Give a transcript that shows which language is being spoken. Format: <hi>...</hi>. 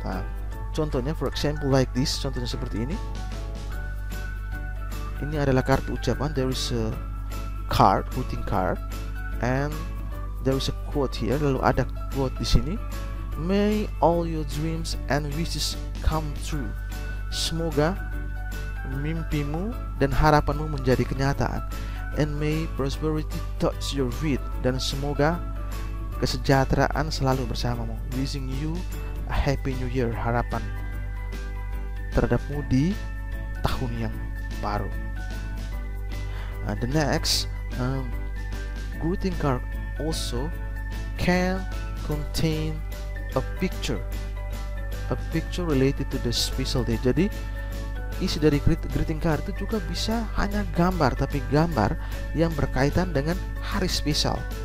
<id>Nah, contohnya,</id> <en>for example like this,</en> <id>contohnya seperti ini. Ini adalah kartu ucapan.</id> <en>There is a card, greeting card, and there is a quote here.</en> <id>Lalu ada quote di sini.</id> <en>May all your dreams and wishes come true.</en> <id>Semoga mimpimu dan harapanmu menjadi kenyataan.</id> <en>And may prosperity touch your feet.</en> <id>Dan semoga kesejahteraan selalu bersamamu.</id> <en>Wishing you a happy new year.</en> <id>Harapan terhadapmu di tahun yang baru.</id> <en>The next greeting card also can contain a picture related to the special day.</en> <id>Jadi isi dari greeting card itu juga bisa hanya gambar, tapi gambar yang berkaitan dengan hari spesial.</id>